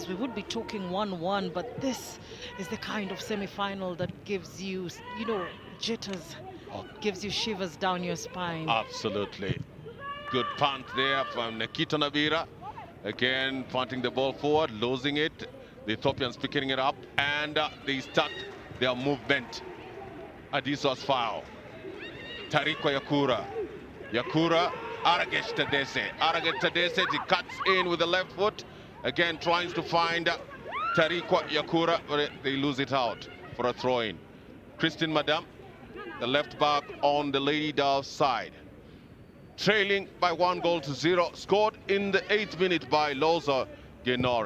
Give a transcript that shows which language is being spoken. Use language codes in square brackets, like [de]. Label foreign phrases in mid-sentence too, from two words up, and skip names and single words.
[en] We would be talking 1-1, but this is the kind of semi-final that gives you, you know, jitters, gives you shivers down your spine. Absolutely. Good punt there from Nikita Navira. Again, punting the ball forward, losing it. The Ethiopians picking it up, and they start their movement. Adiso Asfao, Tarikwa Yakura, Yakura, Aragesh Tadese. Aragesh Tadese, he cuts in with the left foot, again tries to find Tarikwa Yakura, but they lose it out for a throw-in. Christine Madam, the left back on the Lady Doves side, trailing by 1-0, scored in the 8th minute by Loza Genore.